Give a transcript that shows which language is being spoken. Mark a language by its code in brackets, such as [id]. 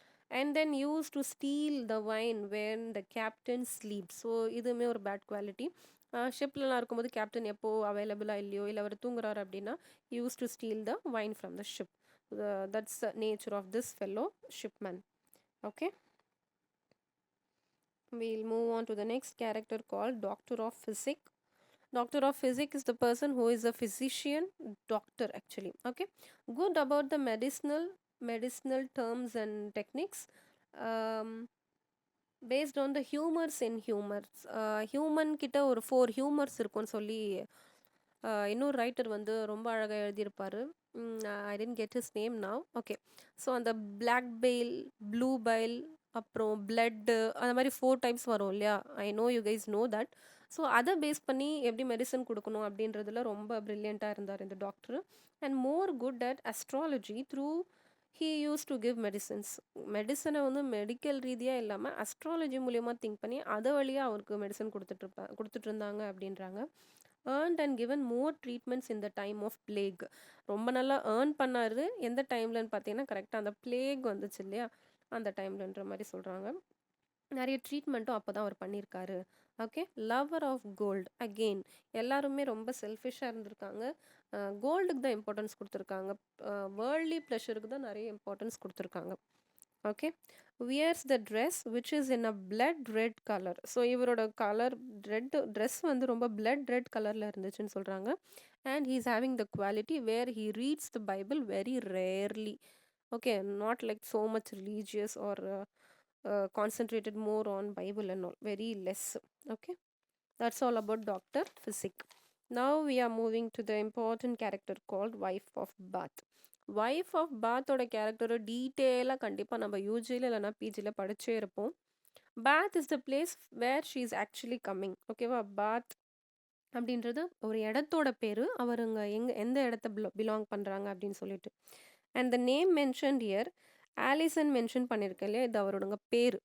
[en] And then use to steal the wine when the captain sleep. [ta] So இதுவுமே ஒரு bad quality. ஷிப்லலாம் இருக்கும்போது captain எப்போ அவைலபிளாக இல்லையோ இல்லை அவர் தூங்குறாரு அப்படின்னா [en] Use to steal the wine from the ship. That's the nature of this fellow shipman. Okay, we'll move on to the next character called Doctor of Physics. Doctor of Physics is the person who is a physician, doctor actually. Okay, good about the medicinal terms and techniques. Um, based on the humors in humors. [ta] Human கிட்ட ஒரு 4 humours இருக்கும்னு சொல்லி இன்னொரு writer வந்து ரொம்ப அழகாக எழுதியிருப்பார். [en] I didn't get his name now. [ta] Okay, so அந்த பிளாக் பெயில், ப்ளூ பைல், அப்புறம் பிளட்டு, அந்த மாதிரி 4 டைப்ஸ் வரும் இல்லையா. [en] I know you guys know that. [ta] So அதை பேஸ் பண்ணி எப்படி மெடிசன் கொடுக்கணும் அப்படின்றதுல ரொம்ப ப்ரில்லியண்ட்டாக இருந்தார் இந்த doctor. [en] And more good at astrology through he use to give medicines. [ta] மெடிசனை வந்து மெடிக்கல் ரீதியாக இல்லாமல் அஸ்ட்ராலஜி மூலியமாக திங்க் பண்ணி அதை வழியாக அவருக்கு மெடிசன் கொடுத்துட்டு இருந்தாங்க அப்படின்றாங்க. [en] earned and given more treatments in the time of plague. [ta] ரொம்ப நல்லா ஏர்ன் பண்ணாரு. எந்த டைம்லன்னு பார்த்தீங்கன்னா கரெக்டாக அந்த பிளேக் வந்துச்சு இல்லையா, அந்த டைம்லன்ற மாதிரி சொல்கிறாங்க. நிறைய ட்ரீட்மெண்ட்டும் அப்போ தான் அவர் பண்ணியிருக்காரு. Okay, [en] Lover of gold. [ta] Again எல்லாருமே ரொம்ப செல்ஃபிஷாக இருந்திருக்காங்க. கோல்டுக்கு தான் இம்பார்ட்டன்ஸ் கொடுத்துருக்காங்க. வேர்ல்ட்லி ப்ளஷருக்கு தான் நிறைய இம்பார்ட்டன்ஸ் கொடுத்துருக்காங்க. Okay, [en] Wears the dress which is in a blood red colour. [ta] So இவரோட கலர் ரெட் ட்ரெஸ் வந்து ரொம்ப பிளட் ரெட் கலரில் இருந்துச்சுன்னு சொல்கிறாங்க. [en] And he is having the quality where he reads the Bible very rarely. Okay, not like so much religious or concentrated more on Bible and all, very less. Okay, that's all about Dr. Physic. Now we are moving to the important character called wife of Bath. [ta] Wife of பாத்தோட கேரக்டரை டீட்டெயிலாக கண்டிப்பாக நம்ம யூஜியில் இல்லைனா பிஜியில் படிச்சே இருப்போம். [en] Bath is the place where she is actually coming. [ta] ஓகேவா, பாத் அப்படின்றது ஒரு இடத்தோட பேர். அவருங்க எந்த இடத்த பிலாங் பண்ணுறாங்க அப்படின்னு சொல்லிட்டு. [en] and the name mention here [ta] Allison mention பண்ணியிருக்கேன் இல்லையா, இது அவரோட பேர்.